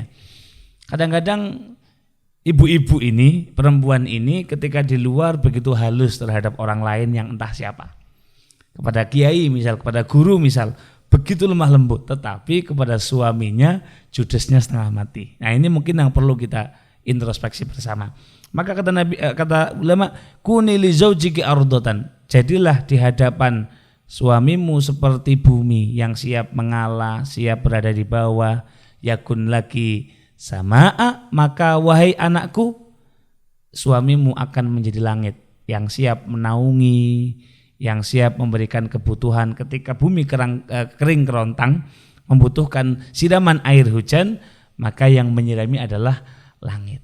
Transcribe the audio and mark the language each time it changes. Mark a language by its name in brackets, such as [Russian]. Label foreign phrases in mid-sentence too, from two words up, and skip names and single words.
[Indonesian] Kadang-kadang ibu-ibu ini, perempuan ini ketika di luar begitu halus terhadap orang lain yang entah siapa. Kepada kiai misal, kepada guru misal, begitu lemah lembut, tetapi kepada suaminya judesnya setengah mati. Nah, ini mungkin yang perlu kita introspeksi bersama. Maka kata Nabi, kata ulama, [Arabic] كوني لزوجك أرضًا. [Indonesian] Jadilah di hadapan suamimu seperti bumi yang siap mengalah, siap berada di bawah. [Arabic] يكن لكِ سماءً, [Indonesian] maka wahai anakku, suamimu akan menjadi langit yang siap menaungi, yang siap memberikan kebutuhan ketika bumi kering kerontang, membutuhkan siraman air hujan, maka yang menyirami adalah langit.